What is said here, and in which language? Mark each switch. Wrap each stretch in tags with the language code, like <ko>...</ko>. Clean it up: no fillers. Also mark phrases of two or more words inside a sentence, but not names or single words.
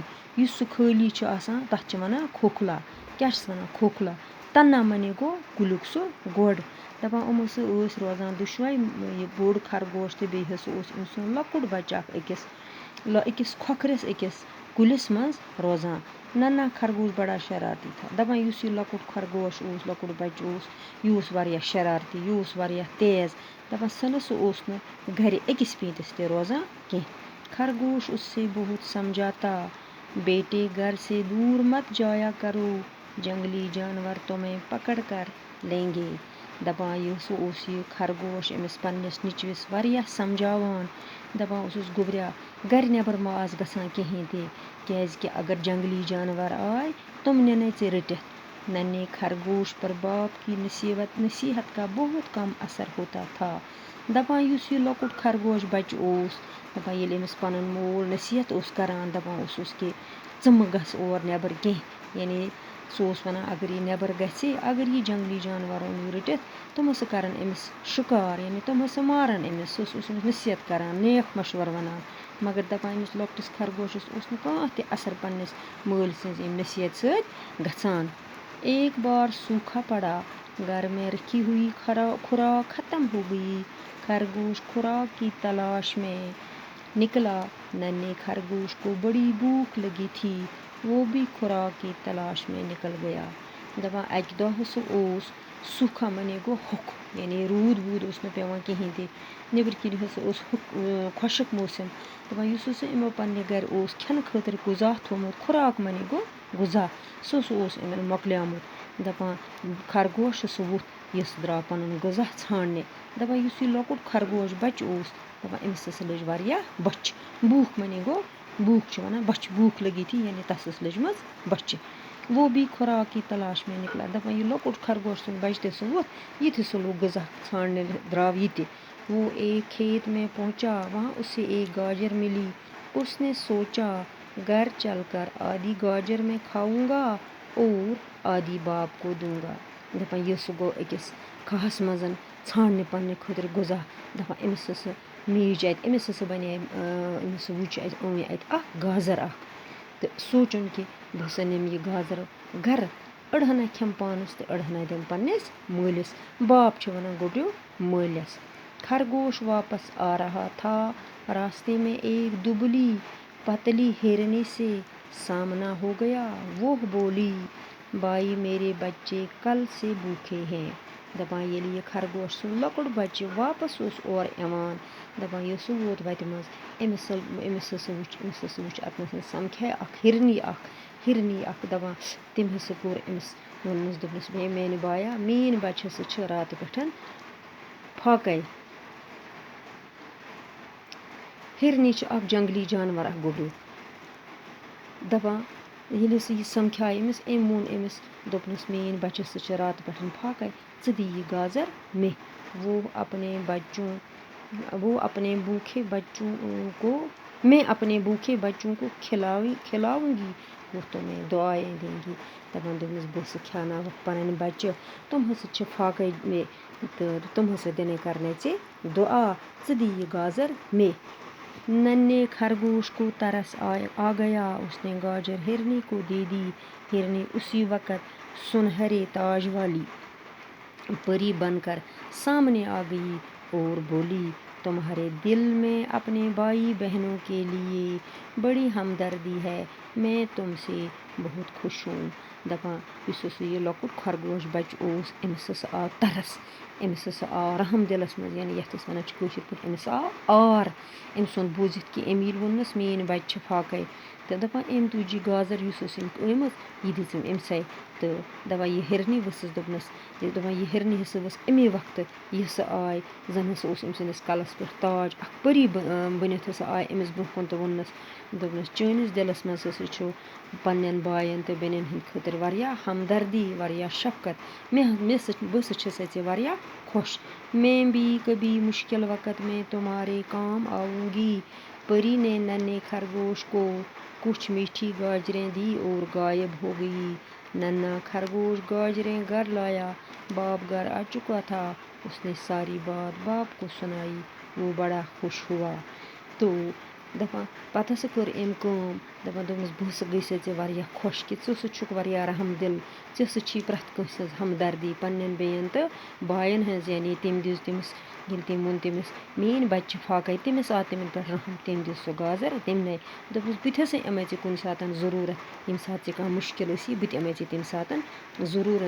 <ks>یُس سُہ خٲلی چھُ آسان تتھ چھِ ونان کھوکھلا. کیاہ چھِس ونان؟ کھوکھلا. تنہٕ معنی گوٚو کُلیُک سُہ گۄڈ. دپان یِم ٲسۍ روزان دۄشوے، یہِ بوٚڑ خرگوش تہٕ بیٚیہِ حظ اوس أمۍ سُنٛد لۄکُٹ بچہٕ اکھ أکِس کھۄکھرِس أکِس کُلِس منٛز روزان.</ks> <ur>ننھا خرگوش بڑا شرارتی تھا.</ur> <ks>دپان یُس یہِ لۄکُٹ خرگوش اوس، لۄکُٹ بچہٕ اوس، یہِ اوس واریاہ شرارتی، یہِ اوس واریاہ تیز. دپان سُہ اوس نہٕ گرِ أکِس پیٖنتِس تہِ روزان کینٛہہ.</ks> <ur>خرگوش اس سے بہت سمجھاتا، بیٹے گھر سے دور مت جایا کرو، جنگلی جانور تمہیں پکڑ کر لیں گے.</ur> <ks>دپان یہِ اوس یہِ خرگوش أمِس پننِس نیٚچوِس واریاہ سمجھاوان. دپان اوسُس گوبریا گرِ نیبر ما آس گژھان کِہیٖنۍ تہِ، کیازکہِ اگر جنگلی جانور آے تم نِنے ژےٚ رٔٹِتھ.</ks> <ur>ننھے خرگوش پر باپ کی نصیحت کا بہت کم اثر ہوتا تھا.</ur> <ks>دپان یُس یہِ لۄکُٹ خرگوش بچہٕ اوس، دپان ییٚلہِ أمِس پنُن مول نصیحت اوس کران، دپان اوسُس کہِ ژٕ مہٕ گژھ اور نیبر کینٛہہ. یعنی سُہ اوس ونان اگر یہِ نیبر گژھِ، اگر یہِ جنگلی جانور أنِو رٔٹِتھ، تِم ہسا کرن أمِس شِکار، یعنی تِم ہسا مارن أمِس. سُہ اوس أمِس نصیحت کران، نیک مشور ونان. مگر دپان أمِس لۄکٹِس خرگوشس اوس نہٕ کانٛہہ تہِ اثر پننِس مٲلۍ سٕنٛز امہِ نصیحت سۭتۍ گژھان.</ks> <ur>ایک بار سوکھا پڑا، گھر میں رکھی ہوئی خوراک ختم ہو گئی. خرگوش خوراک کی تلاش میں نکلا. ننھے خرگوش کو بڑی بھوک لگی تھی. وہ بھی خوراک کی تلاش میں نکل گیا.</ur> <ks>دپان اکہِ دۄہ ہسا اوس سوکھا معنی گوٚو ہوٚکھ، یعنی روٗد ووٗد اوس نہٕ پیوان کِہیٖنۍ تہِ. نیبرۍ کِنۍ ہسا اوس خۄشک موسم. دپان یُس ہسا یِمو پننہِ گرِ اوس کھٮ۪نہٕ خٲطرٕ غذا تھومُت، خوراک معنی گوٚو غذا، سُہ اوس یِمن مۄکلیومُت. دپان خرگوش ہسا ووٚتھ، یہِ ہسا درٛاو پنُن غذا ژھانڈنہِ. دپان یُس یہِ لۄکُٹ خرگوش بچہٕ اوس، دپان أمِس ہسا لٔج واریاہ بۄچھِ. بھوٗک معنی گوٚو بھوٗک چھِ ونان بۄچھِ،</ks> <ur>بھوٗک لگی تھی</ur> <ks>یعنی تس ٲس لٔجمٕژ بۄچھِ.</ks> <ur>وہ بھی خوراک کی تلاش میں نکلا.</ur> <ks>دپان یہِ لۄکُٹ خرگوش سُنٛد بچہٕ تہِ ہسا ووٚتھ، یہِ تہِ ہسا لوٚگ غذا ژھانڈنہِ، درٛاو یہِ تہِ.</ks> <ur>وہ ایک کھیت میں پہنچا، وہاں اسے ایک گاجر ملی. اس نے سوچا گھر چل کر آدھی گاجر میں کھاؤں گا اور آدھی باپ کو دوں گا.</ur> <ks>دپان یہِ ہسا گوٚو أکِس کھہس منٛز ژھانڈنہِ پننہِ خٲطرٕ غذا. دپان أمِس ہسا میٖج اتہِ، أمِس ہسا بنے أمِس وٕچھ اتہِ أنۍ اتہِ اکھ گازر اکھ، تہٕ سونٛچُن کہِ بہٕ ہسا نِمہٕ یہِ گازر گرٕ، أڑ ہنا کھٮ۪مہٕ پانس تہٕ أڑ ہنا دِمہٕ پننِس مٲلِس. باپ چھِ ونان گوبریو مٲلِس.</ks> <ur>خرگوش واپس آ رہا تھا. راستے میں ایک دبلی پتلی ہرنی سے سامنا ہو گیا. وہ بولی بائی میرے بچے کل سے بھوکے ہیں.</ur> <ks>دپان ییٚلہِ یہِ خرگوش سُنٛد لۄکُٹ بچہِ واپس اوس اورٕ یِوان دپان ییٚلہِ سُہ ووت وتہِ منٛز أمِس ہسا وُچھ اتنَس سمکھے اکھ ہِرنی اکھ دپان تٔمۍ ہسا کوٚر أمِس ووٚنمَس دوٚپنَس ہے میانہِ بایا میٲنۍ بچہِ ہسا چھِ راتہٕ پٮ۪ٹھ پھاکَے. ہِرنی چھِ اکھ جنگلی جانور اکھ گوٚبریٚو. دپان ییٚلہِ ہسا یہِ سمکھایہِ أمِس أمۍ ووٚن أمِس دوٚپنَس میٲنۍ بچہِ ہسا چھِ راتہٕ پٮ۪ٹھ پھاکَے ژٕ دِ یہِ گازر مے.</ks> <ur>وہ اپنے بھوکے بچوں کو کھلاؤں گی وہ تمہیں دعائیں دیں گی.</ur> <ks>دپان دوٚپنَس بہٕ ہسا کھیٛاوناوَکھ پنٕنۍ بچہِ تِم ہسا چھِ پھاکَے مے تہٕ تِم ہسا دِنے کرنے ژےٚ دعا ژٕ دِ یہِ گازر مے.</ks> <ur>ننھے خرگوش کو ترس آ گیا. اس نے گاجر ہرنی کو دے دی. ہرنی اسی وقت سنہرے تاج والی پری بن کر سامنے آ گئی اور بولی تمہارے دل میں اپنے بھائی بہنوں کے لیے بڑی ہمدردی ہے. میں تم سے بہت خوش ہوں.</ur> <ks>دپان یُس ہسا یہِ لۄکُٹ خرگوش بچہِ اوس أمِس ہسا آو ترس أمِس ہسا آو رحم دِلس منٛز یعنی یتھ أسۍ ونان چھِ کٲشِر پٲٹھۍ أمِس آو آر أمۍ سُنٛد بوٗزِتھ کہِ أمۍ ییٚلہِ ووٚنمَس میٲنۍ بچہِ چھِ پھاکَے تہٕ دپان أمۍ تُج یہِ گازر یُس ٲس أمۍ ٲمٕژ یہِ دِژٕم أمسٕے تہٕ دپان یہِ ہِرنی ؤژھٕس دوٚپنَس دپان یہِ ہِرنہِ ہسا ؤژھ اَمے وقتہٕ یہِ ہسا آے زن ہسا اوس أمۍ سٕنٛدِس کلس پٮ۪ٹھ تاج اکھ پٔری بٔنِتھ ہسا آے أمِس برونٛہہ کُن تہٕ دوٚپنَس چٲنِس دِلس منٛز ہسا چھُ پننٮ۪ن بایَن تہٕ بیٚنٮ۪ن ہٕنٛدۍ خٲطرٕ واریاہ ہمدردی واریاہ شفقت. بہٕ ہسا چھسے ژےٚ واریاہ خۄش.</ks> <ur>میں بھی کبھی مشکل وقت میں تمہارے کام آؤں گی. پری نے ننھے خرگوش کو کچھ میٹھی گاجریں دی اور غائب ہو گئی. ننھا خرگوش گاجریں گھر لایا. باپ گھر آ چکا تھا. اس نے ساری بات باپ کو سنائی. وہ بڑا خوش ہوا.</ur> <ks>تو دپان پتہٕ ہسا کٔر أمۍ کٲم دپان دوٚپنَس بہٕ ہسا گٔیٚیے ژےٚ واریاہ خۄش کہِ ژٕ ہسا چھُکھ واریاہ رحم دِل. ژےٚ ہسا چھی پرٛٮ۪تھ کٲنٛسہِ ہٕنٛز ہمدردی پننٮ۪ن بیٚین تہٕ بایَن ہٕنٛز یعنی تٔمۍ دِژ تٔمِس ییٚلہِ تٔمۍ ووٚن تٔمِس میٲنۍ بچہِ چھِ پھاکَے تٔمِس آو تِمن پٮ۪ٹھ رحم تٔمۍ دِژ سُہ گازر تٔمنٕے دوٚپنَس بہٕ تہِ ہسا یِمے ژےٚ کُنہِ ساتہٕ ضروٗرت ییٚمہِ ساتہٕ ژےٚ کانٛہہ مُشکِل ٲسی بہٕ تہِ یِمے ژےٚ تمہِ ساتہٕ ضروٗرت.</ks>